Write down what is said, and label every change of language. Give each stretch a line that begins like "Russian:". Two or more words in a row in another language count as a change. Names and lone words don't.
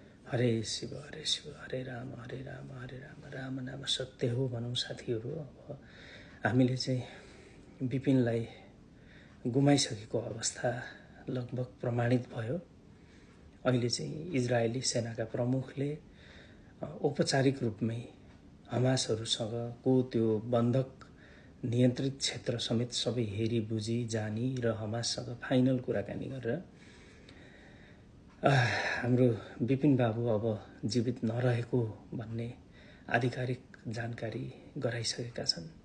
Nepali: हरे शिव हरे राम हरे राम हरे राम राम नाम सत्य हो भनौँ साथीहरू। अब हामीले चाहिँ विपिनलाई गुमाइसकेको अवस्था लगभग प्रमाणित भयो। अहिले चाहिँ इजरायली सेनाका प्रमुखले औपचारिक रूपमै हमासहरूसँगको त्यो बन्धक नियन्त्रित क्षेत्र समेत सबै हेरी बुझी जानी र हमाससँग फाइनल कुराकानी गरेर हाम्रो विपिन बाबु अब जीवित नरहेको भन्ने आधिकारिक जानकारी गराइसकेका छन्।